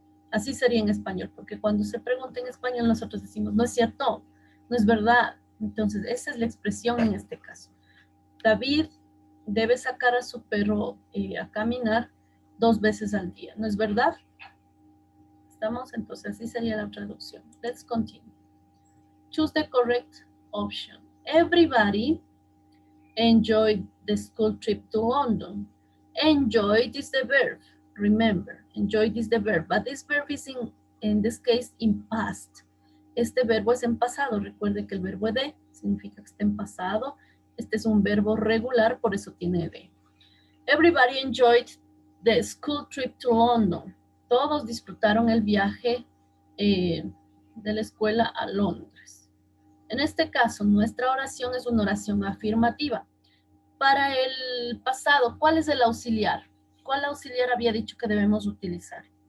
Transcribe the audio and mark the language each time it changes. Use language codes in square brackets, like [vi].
[es] Así sería en español, porque cuando se pregunta en español nosotros decimos, no es cierto, no es verdad. Entonces, esa es la expresión en este caso. David debe sacar a su perro a caminar 2 veces al día. ¿No es verdad? ¿Estamos? Entonces, así sería la traducción. [en] Let's continue. Choose the correct option. Everybody enjoyed the school trip to London. Enjoyed is the verb. Remember, enjoyed is the verb, but this verb is in this case in past. [es] Este verbo es en pasado. Recuerde que el verbo de significa que está en pasado. Este es un verbo regular, por eso tiene de. [en] Everybody enjoyed the school trip to London. [es] Todos disfrutaron el viaje de la escuela a Londres. En este caso, nuestra oración es una oración afirmativa. Para el pasado, ¿cuál es el auxiliar? ¿Cuál auxiliar había dicho que debemos utilizar?